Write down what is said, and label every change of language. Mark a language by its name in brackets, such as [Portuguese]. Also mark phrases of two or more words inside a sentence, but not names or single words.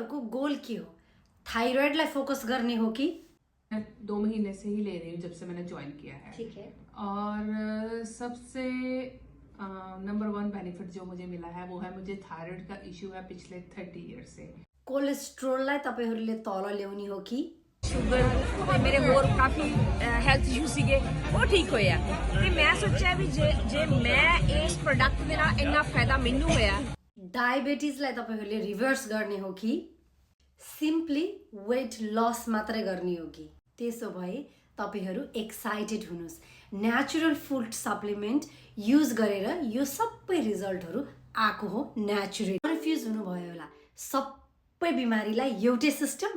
[Nepali] गोल के हो? थाइराइडलाई फोकस गर्ने हो कि? [Hindi] मैं 2 महीने से ही ले रही हूँ, जब से मैंने ज्वाइन किया है। ठीक है। और सबसे नंबर 1 बेनिफिट जो मुझे मिला है वो है, मुझे थायराइड का इश्यू है पिछले 30 ईयर से। [Nepali] कोलेस्ट्रोललाई तपाईहरुले तल ल्याउने हो कि? [Punjabi] ਸ਼ੂਗਰ ਤੇ ਮੇਰੇ ਹੋਰ ਕਾਫ਼ੀ [English] health issue [Punjabi] ਸੀਗੇ ਵੋ ਠੀਕ ਹੋਇਆ ਤੇ ਮੈਂ ਸੋਚਾ ਭੀ ਜੇ ਮੈਂ ਇਸ ਪ੍ਰੋਡਕਟ ਦੇ ਨਾਲ ਇੰਨਾ ਫ਼ਾਇਦਾ ਮੈਨੂੰ ਹੋਇਆ। [Nepali] डायबिटिजलाई तपाईहरुले रिभर्स गर्ने हो कि [English] simply weight loss [Nepali] मात्रै गर्ने हो कि? त्यसो भए तपाईहरु एक्साइटेड हुनुस्। [English] natural food supplement [Nepali] युज गरेर यो सबै रिजल्टहरु आको हो नेचुरली। कन्फ्युज हुनुभयो होला, सबै बिमारीलाई एउटै सिस्टम?